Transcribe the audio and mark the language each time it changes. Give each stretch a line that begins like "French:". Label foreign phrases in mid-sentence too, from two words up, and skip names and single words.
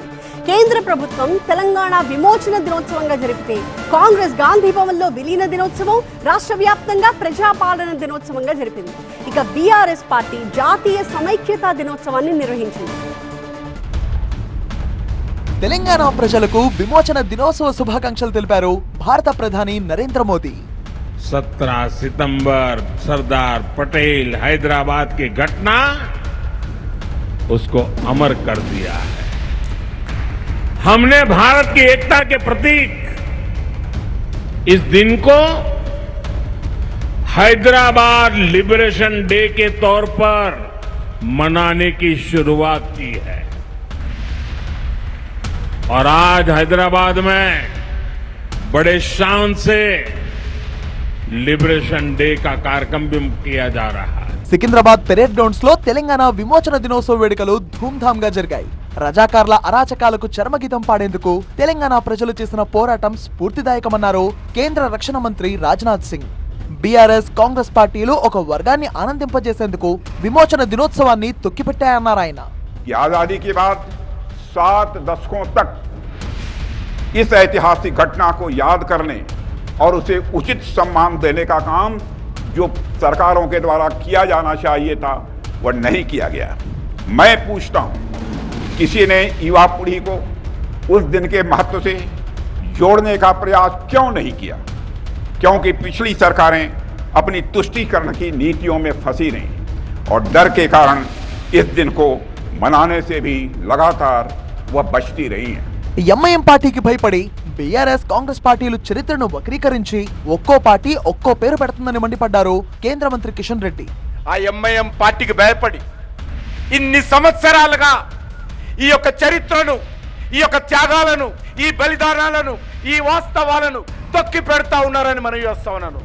Telugu: కేంద్ర ప్రభుత్వం తెలంగాణ విమోచన దినోత్సవంగా జరిపితే కాంగ్రెస్ గాంధీ భవన్లో విలీన దినోత్సవం, రాష్ట్ర వ్యాప్తంగా ప్రజాపాలన దినోత్సవంగా జరిపింది. ఇక బీఆర్ఎస్ పార్టీ జాతీయ సమైక్యతా దినోత్సవాన్ని నిర్వహించింది. తెలంగాణ ప్రజలకు విమోచన దినోత్సవ శుభాకాంక్షలు తెలిపారు భారత ప్రధాని నరేంద్ర మోదీ.
Hindi: 17 सितंबर सरदार पटेल हैदराबाद की घटना उसको अमर कर दिया है. हमने भारत की एकता के प्रतीक इस दिन को हैदराबाद
English: Liberation Day
Hindi: के तौर पर मनाने की शुरुआत की है और आज हैदराबाद में बड़े शान से
English: Liberation Day
Hindi: का कार्यक्रम भी किया जा रहा है.
Telugu: సికింద్రాబాద్
English: parade grounds
Telugu: లో తెలంగాణ విమోచన దినోత్సవ వేడుకలు ధూమ్ధామ్ గా జరిగాయి. రజాకార్ల అరాచకాలకు చరమగీతం పాడేందుకు తెలంగాణ ప్రజలు చేసిన పోరాటం స్ఫూర్తిదాయకమన్నారు కేంద్ర రక్షణ మంత్రి రాజ్నాథ్ సింగ్. బీఆర్ఎస్, కాంగ్రెస్ పార్టీలు ఒక వర్గాన్ని ఆనందింపజేసేందుకు విమోచన దినోత్సవాన్ని తొక్కిపెట్టాయన్నారు ఆయన.
Hindi: आजादी के बाद 7 दशकों तक इस ऐतिहासिक घटना को याद करने और उसे उचित सम्मान देने का काम जो सरकारों के द्वारा किया जाना चाहिए था वह नहीं किया गया. मैं पूछता हूं, किसी ने युवा पीढ़ी को उस दिन के महत्व से जोड़ने का प्रयास क्यों नहीं किया? क्योंकि पिछली सरकारें अपनी तुष्टीकरण की नीतियों में फंसी रहीं और डर के कारण इस दिन को मनाने से भी लगातार वह बचती रही हैं.
Telugu: ఎంఐఎం పార్టీకి భయపడి బీఆర్ఎస్, కాంగ్రెస్ పార్టీలు చరిత్రను వక్రీకరించి ఒక్కో పార్టీ ఒక్కో పేరు పెడుతుందని మండిపడ్డారు కేంద్ర మంత్రి కిషన్ రెడ్డి. ఆ ఎంఐఎం పార్టీకి భయపడి ఇన్ని సంవత్సరాలుగా ఈ యొక్క చరిత్రను, ఈ యొక్క త్యాగాలను, ఈ బలిదానాలను, ఈ వాస్తవాలను తొక్కి పెడతా ఉన్నారని మనం చేస్తా ఉన్నాను.